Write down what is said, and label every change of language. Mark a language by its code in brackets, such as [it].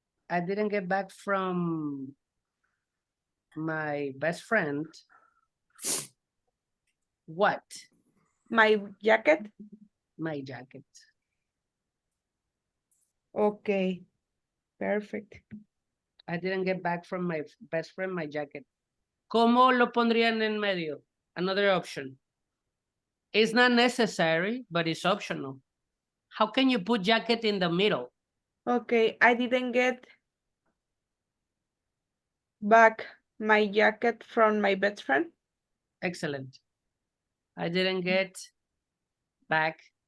[en] I didn't get back from my best friend. What? My jacket. My jacket. Okay. Perfect. I didn't get back from my best friend my jacket. [es] ¿Cómo lo pondrían en medio? [en] Another option. It's not necessary, but it's optional. How can you put jacket in the middle? Okay. I didn't get back my jacket from my best friend. Excellent. I didn't get back.